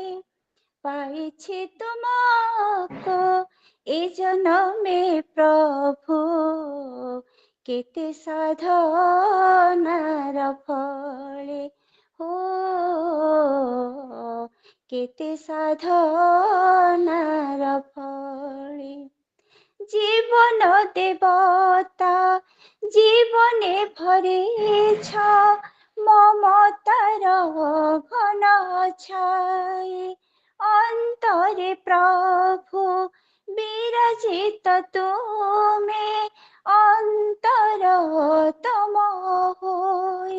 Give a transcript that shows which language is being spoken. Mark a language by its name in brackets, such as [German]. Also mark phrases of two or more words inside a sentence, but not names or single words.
[Odia] ପାଇଛି ତୁମକୁ ଏ ଜନମେ ପ୍ରଭୁ, କେତେ ସାଧନାର ଫଳେ ହୋ, କେତେ ସାଧନାର ଫଳେ। [Bangla] জীবন দেবতা জীবনে ভরেছ মমতার ঘন ছাই, অন্তরে প্রভু বিরাজিত তুমে অন্তর তম হই।